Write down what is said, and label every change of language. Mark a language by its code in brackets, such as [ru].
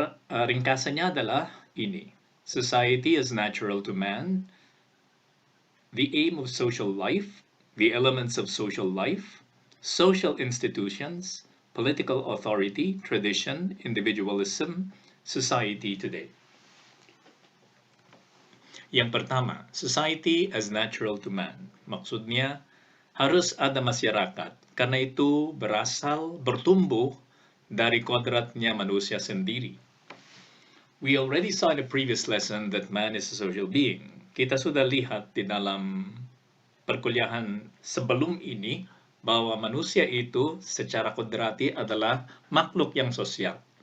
[id] Ringkasannya adalah ini. [en] Society is natural to man. The aim of social life, the elements of social life, social institutions, political authority, tradition, individualism, society today. [id] Yang pertama, [en] society as natural to man. [id] Maksudnya, harus ada masyarakat. Karena itu bertumbuh dari kodratnya manusia sendiri. [en] We already saw in the previous lesson that man is a social being. [id] Kita sudah lihat di dalam perkuliahan sebelum ini bahwa manusia itu secara kodrati adalah makhluk yang sosial.